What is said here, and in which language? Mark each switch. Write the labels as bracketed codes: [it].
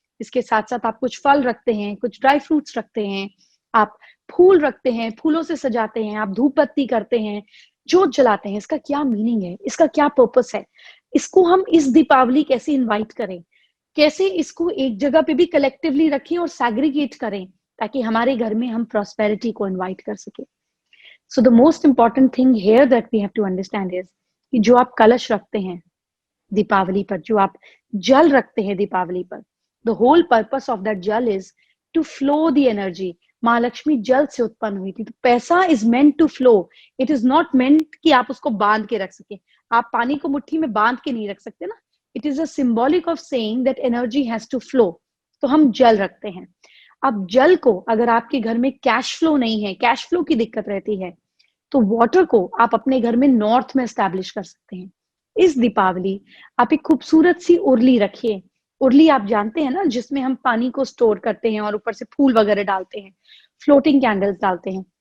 [hi] इसके साथ साथ आप कुछ फल रखते हैं, कुछ ड्राई फ्रूट्स रखते हैं, आप फूल रखते हैं, फूलों से सजाते हैं, आप धूप बत्ती करते हैं, जोत जलाते हैं। इसका क्या मीनिंग है, इसका क्या पर्पस है, इसको हम इस दीपावली कैसे इन्वाइट करें, कैसे इसको एक जगह पे भी कलेक्टिवली रखें और सैग्रीगेट करें ताकि हमारे घर में हम प्रॉस्पेरिटी को इन्वाइट कर सके। [en] So the most important thing here that we have to understand is [hi] कि जो आप कलश रखते हैं दीपावली पर, [en] जो आप जल रखते हैं दीपावली पर, the whole purpose of that jal is to flow the energy। [hi] माँ लक्ष्मी जल से उत्पन्न हुई थी, तो पैसा [en] is meant to flow, it is not meant [hi] कि आप उसको बांध के रख सके। आप पानी को मुट्ठी में बांध के नहीं रख सकते ना। [en] It is a symbolic of saying that energy has to flow। [hi] तो हम जल रखते हैं। अब जल को, अगर आपके घर में कैश फ्लो नहीं है, कैश फ्लो की दिक्कत रहती है, तो वाटर को आप अपने घर में नॉर्थ में एस्टैब्लिश कर सकते हैं। इस दीपावली आप एक खूबसूरत सी उर्ली रखिए। उर्ली आप जानते हैं ना, जिसमें हम पानी को स्टोर करते हैं और ऊपर से फूल वगैरह डालते हैं, फ्लोटिंग कैंडल्स डालते हैं।